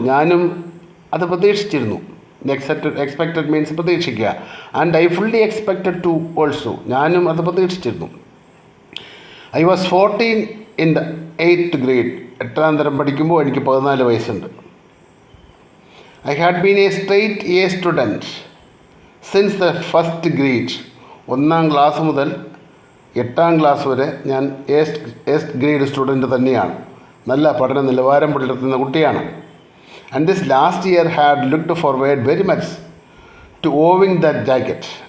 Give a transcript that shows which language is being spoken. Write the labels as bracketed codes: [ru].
[ml] ഞാനും അത് പ്രതീക്ഷിച്ചിരുന്നു. Expected means പ്രതീക്ഷിക്കുക. [en] and I fully expected to also, [ml] ഞാനും അത് പ്രതീക്ഷിച്ചിരുന്നു. [en] I was 14 in the 8th grade. [ml] 8ാം തരം പഠിക്കുമ്പോൾ എനിക്ക് 14 വയസ്സുണ്ട്. [en] I had been a straight A student since the first grade. [ml] 1ാം class മുതൽ 8ാം ക്ലാസ് വരെ ഞാൻ എസ്റ്റ് ഗ്രേഡ് സ്റ്റുഡൻറ്റ് തന്നെയാണ്. നല്ല പഠന നിലവാരം പുലർത്തുന്ന കുട്ടിയാണ്. [en] And this last year had looked forward very much to owing that jacket.